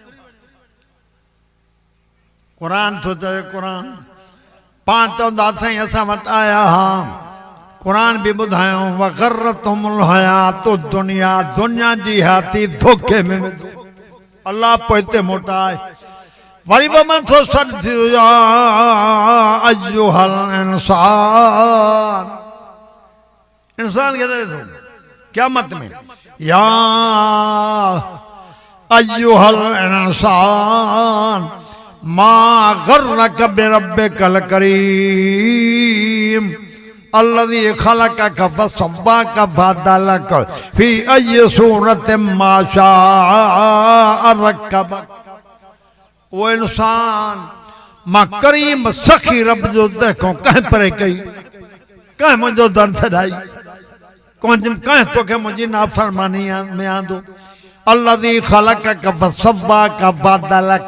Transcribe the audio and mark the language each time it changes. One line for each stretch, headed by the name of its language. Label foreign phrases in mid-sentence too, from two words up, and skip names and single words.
Sindhi: क़ुरान थो चवे क़ुरान पाण चवंदा साईं असां वटि आया हा कुरान भी ॿुधायूं
Arabic: وغرتهم الحياة الدنيا
Sindhi: दुनिया जी हयाती धोखे में अल्लाह पोइ हिते मोटाए वरी बि मन थो सॾ थी वियो
Arabic: أيها الإنسان
Sindhi: इंसान खे चए थो क़यामत में या
Arabic: أيها الإنسان ما غرك بربك الكريم الذي خلقك فسواك فعدلك في أي صورة ما شاء ركبك
Sindhi: ओ इंसान मां करीम सखी रब जो देखो कंहिं परे कई कंहिं मुंहिंजो दर छॾाई कंहिं तोखे मुंहिंजी नाफ़रमानी में आंदो
Arabic: الذي خلقك فسواك فعدلك.